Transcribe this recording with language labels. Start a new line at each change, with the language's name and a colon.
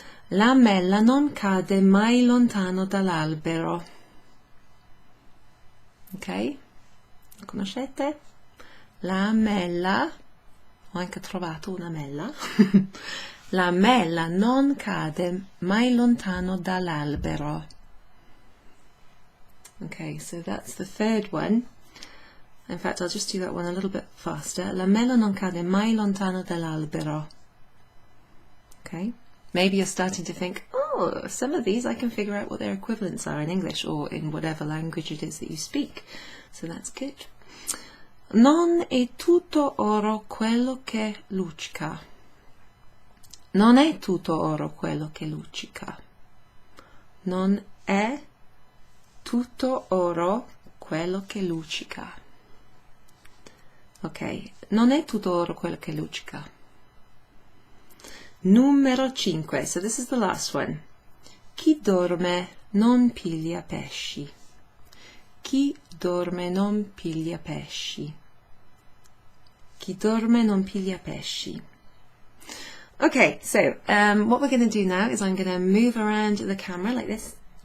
Italian: La mela non cade mai lontano dall'albero. Ok? Lo conoscete? La mela, ho anche trovato una mela. La mela non cade mai lontano dall'albero.
English: Okay, so that's the third one. In fact, I'll just do that one a little bit faster.
Italian: La mela non cade mai lontano dall'albero.
English: Okay? Maybe you're starting to think, oh, some of these I can figure out what their equivalents are in English or in whatever language it is that you speak. So that's good.
Italian: Non è tutto oro quello che luccica. Non è tutto oro quello che luccica. Non è tutto oro quello che luccica. Ok, non è tutto oro quello che luccica. Numero 5,
English: so this is the last one.
Italian: Chi dorme non piglia pesci. Chi dorme non piglia pesci. Chi dorme non piglia pesci.
English: Okay, so what we're going to do now is I'm going to move around the camera like this.